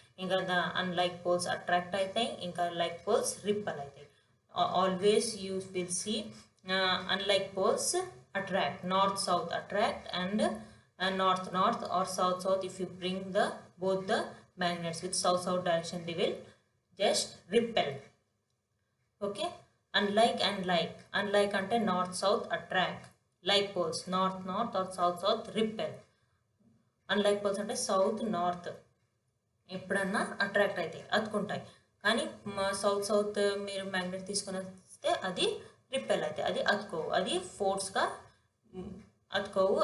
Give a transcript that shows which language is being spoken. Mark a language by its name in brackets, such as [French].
[Telugu] ఇంకా unlike poles attract అవుతాయి, ఇంకా లైక్ పోల్స్ రిప్పల్ అవుతాయి. [English] Always you will see unlike poles attract, north south attract and north north or south south. If you bring both the magnets with south south direction, they will just repel. Okay, unlike and like. Unlike ante north south attract, like poles north north or south south repel. Unlike poles ante south north [Telugu] ఎప్పుడన్నా attract అవుతాయి, అతుకుంటాయి. కానీ south south మీరు magnet తీసుకొని వస్తే అది repel అవుతాయి, అది అతుకోవు, అది ఫోర్స్గా అతుకోవు.